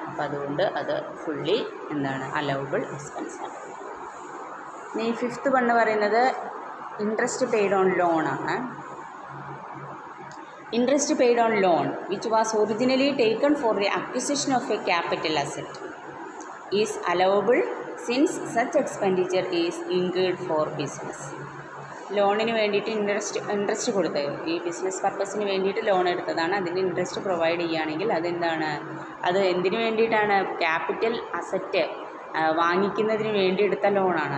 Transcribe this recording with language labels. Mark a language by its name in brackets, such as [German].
[Malayalam] അപ്പോൾ അതുകൊണ്ട് അത് ഫുള്ളി എന്താണ്, അലൗബിൾ എക്സ്പെൻസാണ്. ഇനി 5th വണ്ണ് പറയുന്നത് [English] interest paid on loan [Malayalam] ആണ്. [English] Interest paid on loan which was originally taken for the acquisition of a capital asset is allowable since such expenditure is incurred for business. [Malayalam] ലോണിന് വേണ്ടിയിട്ട് interest കൊടുത്തത്, ഈ business പർപ്പസിന് വേണ്ടിയിട്ട് loan എടുത്തതാണ്, അതിന് interest provide ചെയ്യുകയാണെങ്കിൽ അതെന്താണ്, അത് എന്തിനു വേണ്ടിയിട്ടാണ്, ക്യാപിറ്റൽ അസറ്റ് വാങ്ങിക്കുന്നതിന് വേണ്ടി എടുത്ത ലോണാണ്.